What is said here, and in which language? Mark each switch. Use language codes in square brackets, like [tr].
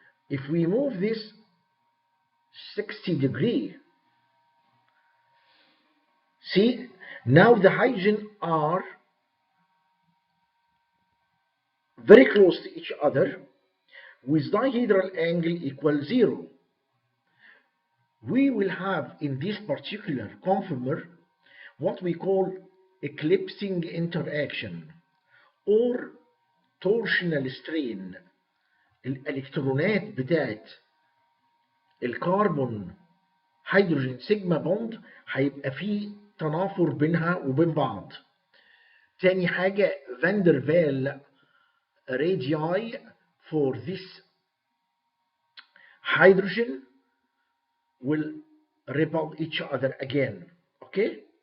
[en] If we move this 60 degrees, see, now the hydrogen are very close to each other with dihedral angle equal 0. We will have in this particular conformer what we call eclipsing interaction or torsional strain. [ar] الالكترونات بتاعت الكربون هيدروجين سيجما بوند هيبقى فيه تنافر بينها وبين بعض. تاني حاجة [en] فاندر فال radii for this hydrogen will repel each other again. Okay?